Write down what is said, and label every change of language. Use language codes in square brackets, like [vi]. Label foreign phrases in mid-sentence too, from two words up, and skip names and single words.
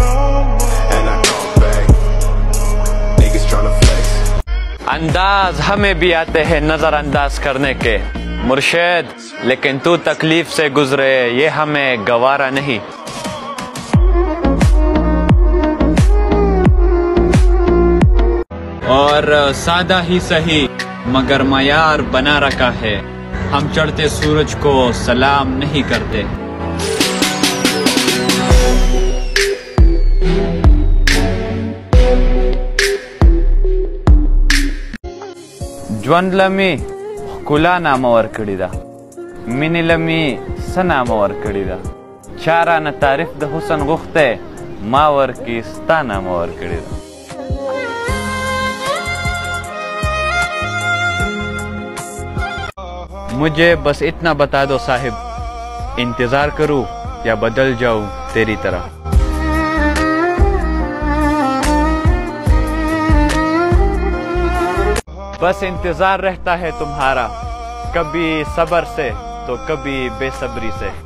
[ur] انداز ہمیں بھی آتے ہیں نظر انداز کرنے کے مرشد، لیکن تو تکلیف سے گزرے یہ ہمیں گوارا نہیں۔ اور سادہ ہی سہی مگر معیار بنا رکھا ہے، ہم چڑھتے سورج کو سلام نہیں کرتے۔ [ps] ژوند لمی ښکلا نامه ورکړې ده، مینې لمی څه نامه ورکړې ده، چا رانه تعریف د حسن غوښتی ما ورکې ستا نامه ورکړې ده۔ [ur] مجھے بس اتنا بتا دو صاحب، انتظار کروں یا بدل جاؤں تیری طرح۔ بس انتظار رہتا ہے تمہارا، کبھی صبر سے تو کبھی بے صبری سے۔